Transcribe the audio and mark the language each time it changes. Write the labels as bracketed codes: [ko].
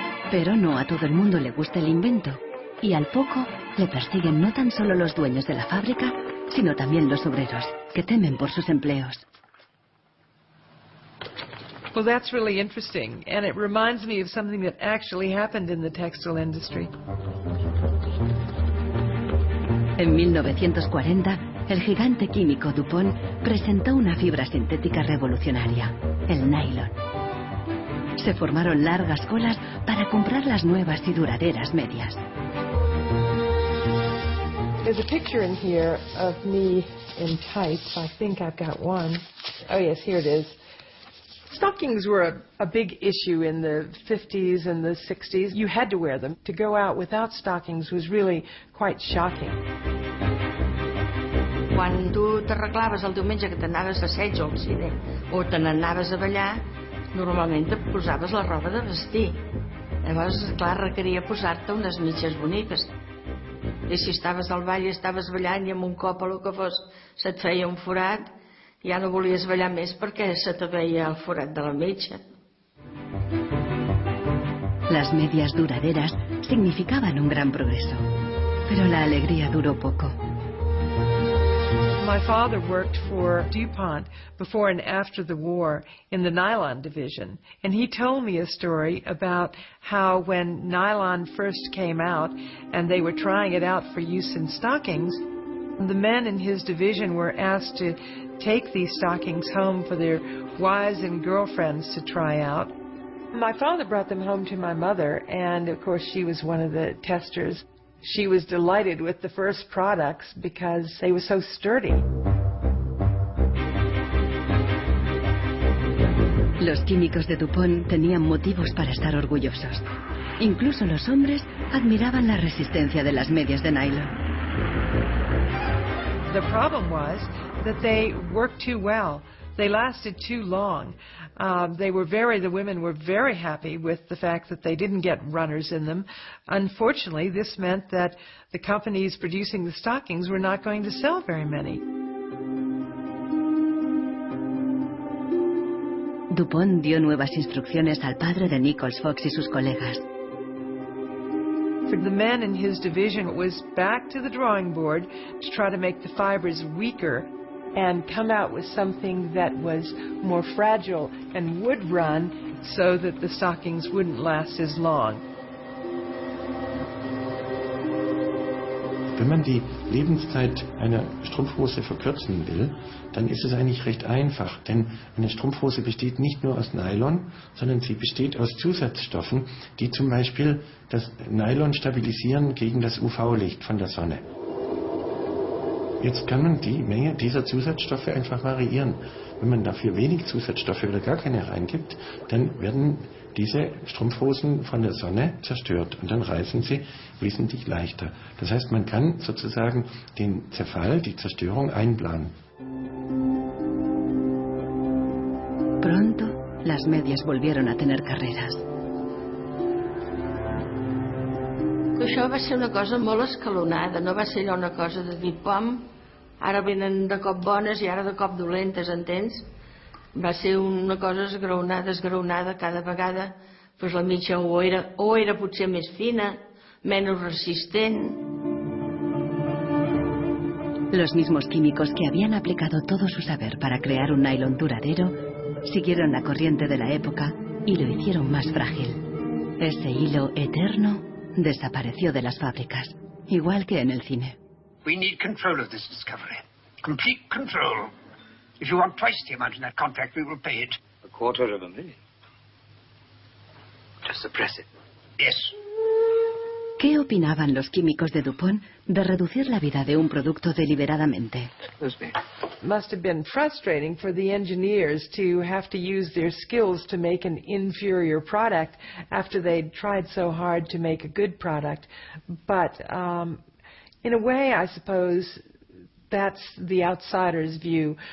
[es] Pero no a todo el mundo le gusta el invento. Y al poco le persiguen no tan solo los dueños de la fábrica, sino también los obreros, que temen por sus empleos. [en] Well, that's really interesting, and it reminds me of something that actually happened in the textile industry. [es] En 1940, el gigante químico DuPont presentó una fibra sintética revolucionaria, el nylon. Se formaron largas colas para comprar las nuevas y duraderas medias. [en] There's a picture in here of me in tights. I think I've got one. Oh, yes, here it is. Stockings were a big issue in the 50s and the 60s. You had to wear them. To go out without stockings was really quite shocking. [ca] Quan tu t'arreglaves el diumenge que t'anaves a assaig o al cine o te n'anaves a ballar, normalment et posaves la roba de vestir. Llavors, clar, requeria posar-te unes mitges boniques. I si estaves al ball i estaves ballant i amb un cop o el que fos se't feia un forat, ja no volies ballar més perquè se te veia el forat de la mitja. [es] Las medias duraderas significaban un gran progreso, pero la alegría duró poco. [en] My father worked for DuPont before and after the war in the nylon division, and he told me a story about how when nylon first came out and they were trying it out for use in stockings, the men in his division were asked to take these stockings home for their wives and girlfriends to try out. My father brought them home to my mother, and of course she was one of the testers. She was delighted with the first products because they were so sturdy. [es] Los químicos de DuPont tenían motivos para estar orgullosos. Incluso los hombres admiraban la resistencia de las medias de nylon. [en] The problem was that they worked too well. They lasted too long. The women were very happy with the fact that they didn't get runners in them. Unfortunately, this meant that the companies producing the stockings were not going to sell very many. [es] DuPont dio nuevas instrucciones al padre de Nichols Fox y sus colegas. [en] For the men in his division, it was back to the drawing board to try to make the fibers weaker and come out with something that was more fragile and would run so that the stockings wouldn't last as long. [de] Wenn man die Lebenszeit einer Strumpfhose verkürzen will, dann ist es eigentlich recht einfach, denn eine Strumpfhose besteht nicht nur aus Nylon, sondern sie besteht aus Zusatzstoffen, die zum Beispiel das Nylon stabilisieren gegen das UV-Licht von der Sonne. Jetzt kann man die Menge dieser Zusatzstoffe einfach variieren. Wenn man dafür wenig Zusatzstoffe oder gar keine reingibt, dann werden diese Strumpfhosen von der Sonne zerstört und dann reißen sie wesentlich leichter. Das heißt, man kann sozusagen den Zerfall, die Zerstörung einplanen. [es] Pronto, las medias volvieron a tener carreras. [ca] Això va ser una cosa molt escalonada, no va ser allò una cosa de dir pom, ara venen de cop bones i ara de cop dolentes, entens? Va ser una cosa esgraonada cada vegada, doncs la mitja o era potser més fina, menos resistent. [es] Los mismos químicos que habían aplicado todo su saber para crear un nylon duradero siguieron la corriente de la época y lo hicieron más frágil. Ese hilo eterno desapareció de las fábricas, igual que en el cine. [en] We need control of this discovery. Complete control. If you want twice the amount in that contract, we will pay it. $250,000. To suppress it. Yes. [es] ¿Qué opinaban los químicos de DuPont de reducir la vida de un producto deliberadamente? [en] Must have been frustrating for the engineers to have to use their skills to make an inferior product after they'd tried so hard to make a good product. But in a way, I suppose that's the outsider's view.